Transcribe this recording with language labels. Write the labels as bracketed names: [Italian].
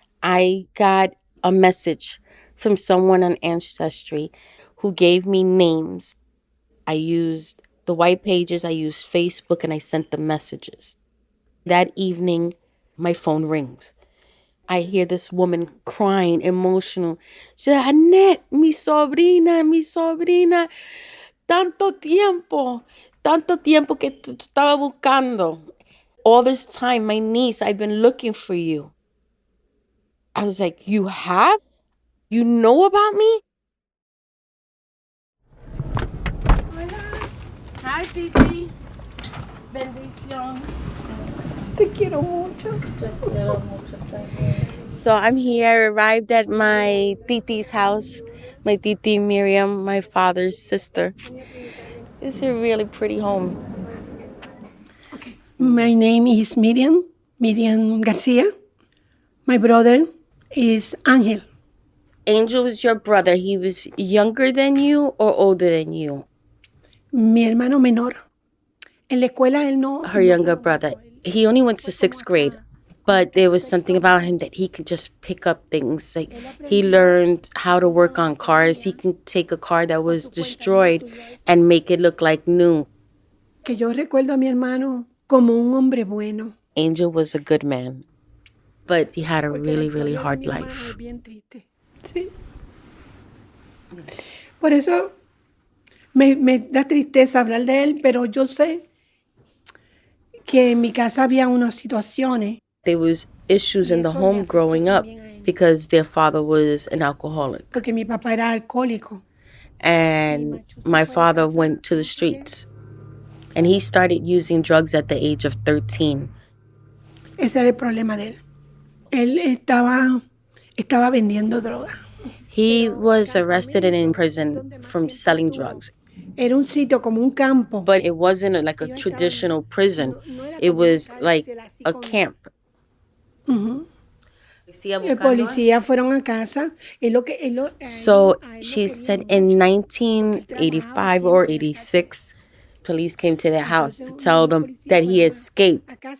[English] I got a message from someone on Ancestry who gave me names. I used the white pages, I used Facebook, and I sent them messages. That evening, my phone rings. I hear this woman crying, emotional. She said, [Spanish] Annette, mi sobrina, tanto tiempo que te estaba buscando. [English] All this time, my niece, I've been looking for you. I was like, you have? You know about me? Hi, [Spanish] Titi. Bendición. Te quiero mucho. Te quiero mucho. [English] So I'm here. I arrived at my Titi's house. My titi Miriam, my father's sister. It's a really pretty home. My name is Miriam Garcia. My brother is Angel. Angel was your brother. He was younger than you or older than you? [Spanish] Mi hermano menor. En la escuela él no. [English] Her younger brother. He only went to 6th grade, but there was something about him that he could just pick up things. Like he learned how to work on cars. He can take a car that was destroyed and make it look like new. [Spanish] Que yo recuerdo a mi hermano como un hombre bueno. [English] Angel was a good man, but he had a really, really hard life. [Spanish] Sí. Por eso me da tristeza hablar de él, pero yo sé que en mi casa había unas situaciones. [English] There was issues in the home growing up because their father was an alcoholic. [Spanish] Porque mi papá era alcohólico. [English] And my father went to the streets. And he started using drugs at the age of 13. [Spanish] Ese era el problema de él. Él estaba vendiendo droga. [English] He was arrested and in prison from selling drugs. [Spanish] Era un sitio como un campo. [English] But it wasn't like a traditional prison. It was like a camp. Uh-huh. [Spanish] El policía fueron a casa. [English] So she said in 1985 or 86, police came to their house to tell them that he escaped.